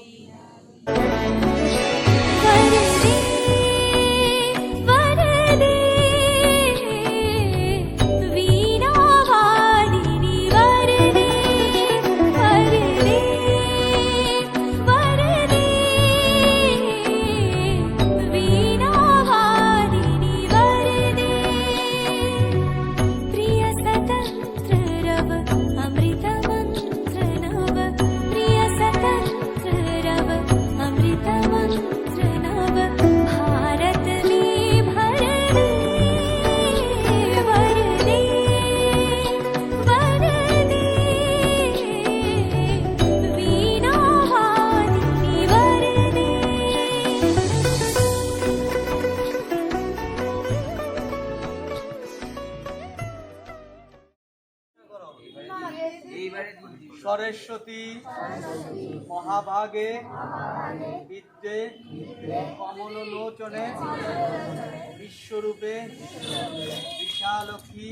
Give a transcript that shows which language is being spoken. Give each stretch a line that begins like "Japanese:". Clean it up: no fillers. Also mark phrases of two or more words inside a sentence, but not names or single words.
Hindi: वरदे वीणावादिनी वरदे वरदे वरदे वीणावादिनी वरदे प्रिय स्वतंत्र रव अमृत मंत्र नव प्रिय स्वतंत्र रव अमृत मंत्र नव भारत में भर दे वरदे वरदे वीणावादिनी वरदे
Sanskrit: सरस्वती महाभागे विद्ये कमललोचने विश्वरूपे विशालाक्षि